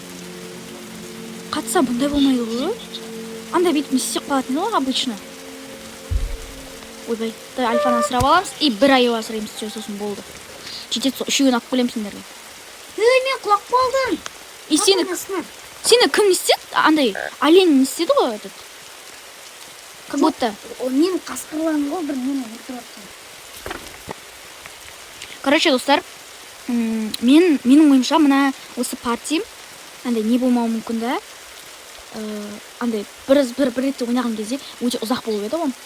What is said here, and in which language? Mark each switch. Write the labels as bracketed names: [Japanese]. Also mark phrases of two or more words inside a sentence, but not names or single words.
[Kazakh] Қатса бұндай болмайды ғой. Андай бүйтіп не істеп қалатын ғой обычно. Ойбай, альфаны асырап аламыз и бір аю асыраймыз, сосын болды. Жетеді сол үшеуін алып келемін сендерге. Мен құлақ болдым. И сені кім не істеді? Андай олень не істеді ғой этот. [Russian] Как будто. [Kazakh] Мен қасқырлан ғой, бір мені өлтіріп жатқан. Короче, достар, менің ойымша мына осы партиям андай не болмауы мүмкін да. Андай бір ретте ойнаған кезде өте ұзақ болып еді ғой.